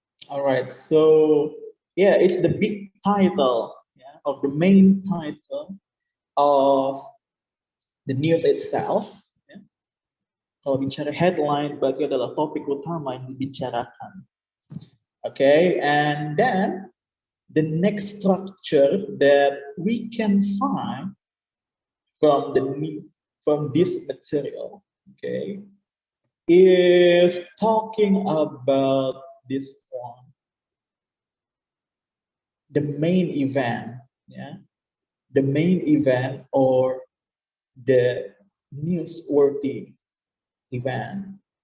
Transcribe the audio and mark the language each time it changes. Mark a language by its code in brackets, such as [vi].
[en] All right, so yeah, it's the big title, yeah, of the main title of the news itself. Yeah. [id] Kalau bicara headline, berarti adalah topik utama yang dibicarakan. [en] Okay, and then the next structure that we can find from this material, okay, is talking about this one, the main event, yeah, the main event or the newsworthy event.